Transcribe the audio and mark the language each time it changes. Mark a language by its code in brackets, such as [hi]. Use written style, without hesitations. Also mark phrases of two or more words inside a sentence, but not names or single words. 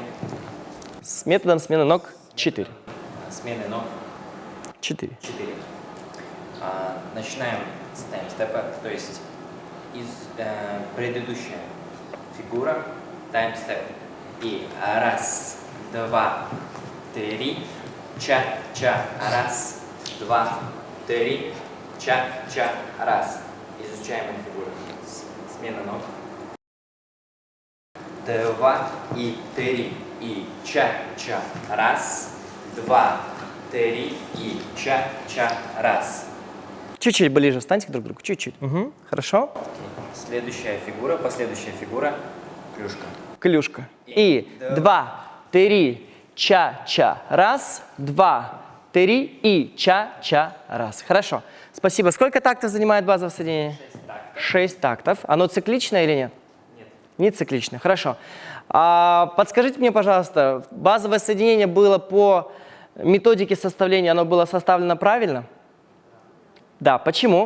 [ru] С методом смены ног 4. Смены ног 4. 4. Начинаем с таймстепа, то есть предыдущая фигура таймстеп. И раз, 2, 3, ча-ча, раз, 2, 3, ча-ча, раз. Изучаем эту фигуру. Смена ног. 2 и 3 и ча-ча, раз, 2, 3 и ча-ча, раз. Чуть-чуть ближе встаньте друг к другу, чуть-чуть. Угу. Хорошо. Следующая фигура, последующая фигура, клюшка. Клюшка. И 2, 3, ча-ча, раз, 2, 3 и ча-ча, раз. Хорошо. Спасибо. Сколько тактов занимает базовое соединение? 6 тактов. 6 тактов. Оно цикличное или нет? Нет. Не цикличное. Хорошо. Подскажите мне, пожалуйста, базовое соединение было по методике составления, оно было составлено правильно? Да. Почему?